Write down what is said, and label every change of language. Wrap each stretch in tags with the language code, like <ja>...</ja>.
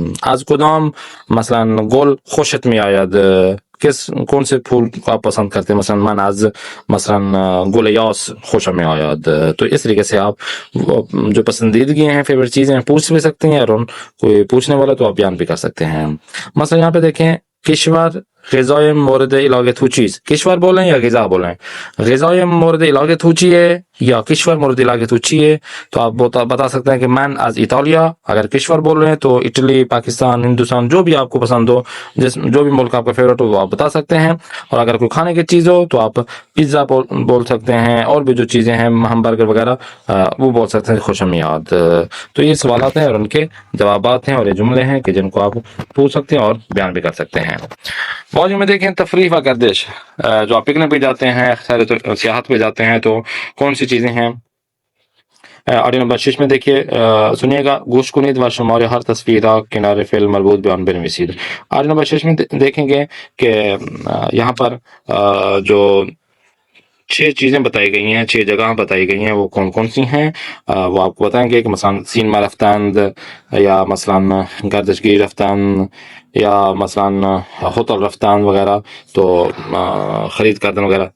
<fa>از کدام مثلا گل خوشت می آید؟</fa> <ur>کون سے پھول آپ پسند کرتے ہیں؟</ur> <fa>مثلا من از مثلا گل یاس خوشم می آید.</fa> <ur>تو اس طریقے سے آپ جو پسندیدگی ہیں، فیوریٹ چیزیں پوچھ بھی سکتے ہیں، اور کوئی پوچھنے والا تو آپ بیان بھی کر سکتے ہیں. مثلا یہاں پہ دیکھیں کشور</ur> <fa>غذای مورد علاقه تو چیز، کشور بولیں یا غذا بولیں، غذای مورد علاقه تو چیه یا کشور مورد علاقه تو چیه؟</fa> <ur>تو آپ بتا سکتے ہیں کہ</ur> <fa>من از ایتالیا،</fa> <ur>اگر کشور بول رہے ہیں تو اٹلی، پاکستان، ہندوستان، جو بھی آپ کو پسند ہو، جو بھی ملک آپ کا فیوریٹ ہو وہ آپ بتا سکتے ہیں. اور اگر کوئی کھانے کی چیز ہو تو آپ پیزا بول سکتے ہیں، اور بھی جو چیزیں ہیں ہم برگر وغیرہ وہ بول سکتے ہیں خوشمیاد. تو یہ سوالات ہیں اور ان کے جوابات ہیں اور یہ جملے ہیں کہ جن کو آپ پوچھ سکتے ہیں اور بیان بھی کر سکتے ہیں. موضوع میں دیکھیں تفریح و گردش، جو آپ پکنک پہ جاتے ہیں، سیاحت پہ جاتے ہیں تو کون سی چیزیں ہیں. آڈیو نمبر 6 میں دیکھیے، سنیے گا.</ur> <fa>گوش کنید و شمار ہر تصویر کنارے فعل مربوط بیان بنویسید.</fa> <ur>آڈیو نمبر 6 میں دیکھیں گے کہ یہاں پر جو 6 چیزیں بتائی گئی ہیں، 6 جگہ بتائی گئی ہیں، وہ کون کون سی ہیں وہ آپ کو بتائیں گے کہ مثلا سینما رفتند، یا مثلا گردشگری رفتند، یا مثلا ہوتل رفتند وغیرہ، تو خرید کردن وغیرہ.</ur>